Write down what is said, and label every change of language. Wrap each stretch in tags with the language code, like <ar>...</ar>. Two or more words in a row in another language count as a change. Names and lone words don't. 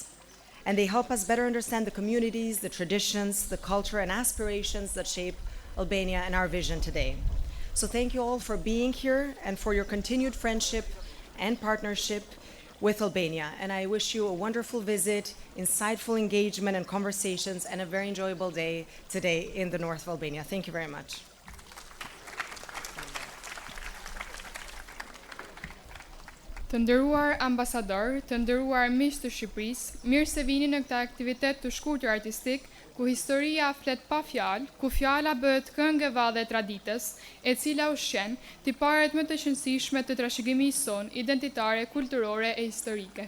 <en>And they help us better understand the communities, the traditions, the culture, and aspirations that shape Albania and our vision today. So thank you all for being here and for your continued friendship and partnership with Albania. And I wish you a wonderful visit, insightful engagement and conversations, and a very enjoyable day today in the north of Albania. Thank you very much.</en> <sq>Të nderuar ambasador, të nderuar miq të Shqipërisë, mirë se vini në këtë aktivitet të shkurtër artistik, ku historia flet pa fjalë, ku fjala bëhet këngë vadhe e traditës, e cila ushqen tiparet më të shënësishme të trashëgimisë son identitare, kulturore e historike.</sq>